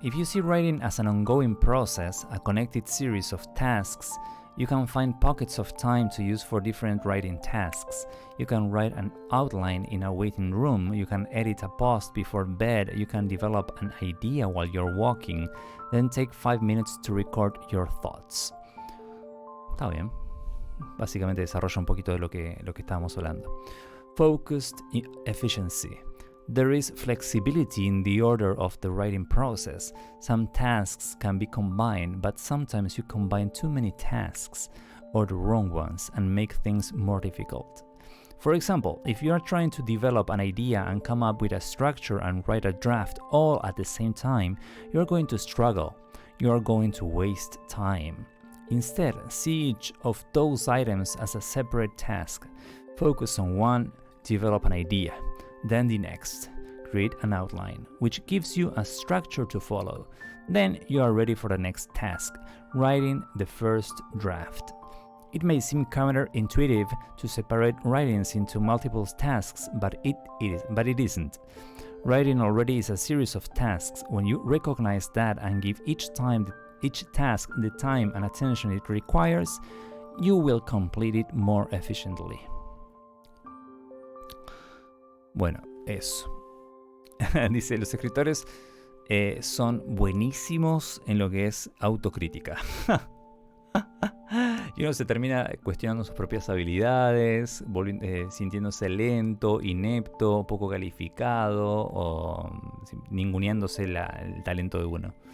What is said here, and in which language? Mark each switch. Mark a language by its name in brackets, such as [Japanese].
[English] If you see writing as an ongoing process, a connected series of tasks, you can find pockets of time to use for different writing tasks. You can write an outline in a waiting room, you can edit a post before bed, you can develop an idea while you're walking, then take 5 minutes to record your thoughts. [Spanish] Está bien. Básicamente desarrolla un poquito de lo que estábamos hablando. [English] Focused efficiency. There is flexibility in the order of the writing process. Some tasks can be combined, but sometimes you combine too many tasks or the wrong ones and make things more difficult. For example, if you are trying to develop an idea and come up with a structure and write a draft all at the same time, you are going to struggle. You are going to waste time. Instead, see each of those items as a separate task. Focus on one, develop an idea. Then the next, create an outline, which gives you a structure to follow. Then you are ready for the next task, writing the first draft. It may seem counterintuitive to separate writings into multiple tasks, but it isn't. Writing already is a series of tasks. When you recognize that and give each task the time and attention it requires, you will complete it more efficiently. [Spanish] Bueno, eso. Dice, los escritores son buenísimos en lo que es autocrítica. Y uno se termina cuestionando sus propias habilidades, sintiéndose lento, inepto, poco calificado o ninguneándose el talento de uno.